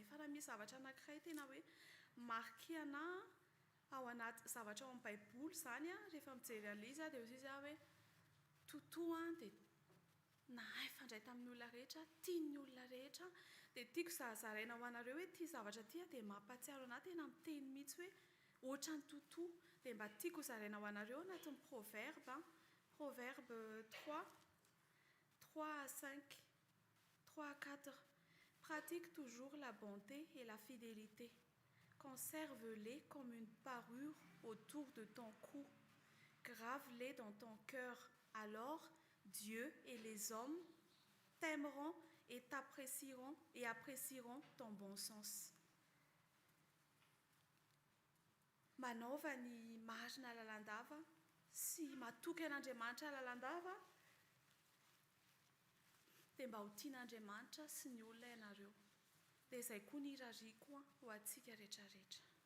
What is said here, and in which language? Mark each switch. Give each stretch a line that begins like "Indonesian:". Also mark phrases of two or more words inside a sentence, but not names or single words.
Malagasy: Fa raha misy zavatra anankiray tena hoe marqué anahy ao anaty zavatra ao amin'ny baiboly izany a, rehefa mijery an'ilay izy a dia izy hoe totoa dia nahay fandray tamin'ny olona rehetra, tian'ny olona rehetra. Dia tiako zaraina ho anareo hoe ity zavatra ity dia mampahatsiaro anahy tena miteny mihitsy hoe ohatran'ny totoa. Dia mba tiako zaraina ho anareo anatin'ny proverbe 3 à 5, 3 à 4.
French: Pratique toujours la bonté et la fidélité. Conserve-les comme une parure autour de ton cou. Grave-les dans ton cœur. Alors, Dieu et les hommes t'aimeront et apprécieront ton bon sens.
Malagasy: Manaova ny marina lalandava sy matoky an'Andriamanitra lalandava dia mba ho tian'Andriamanitra sy ny olona ianareo. Dia izay koa ny irariako ho antsika rehetrarehetra.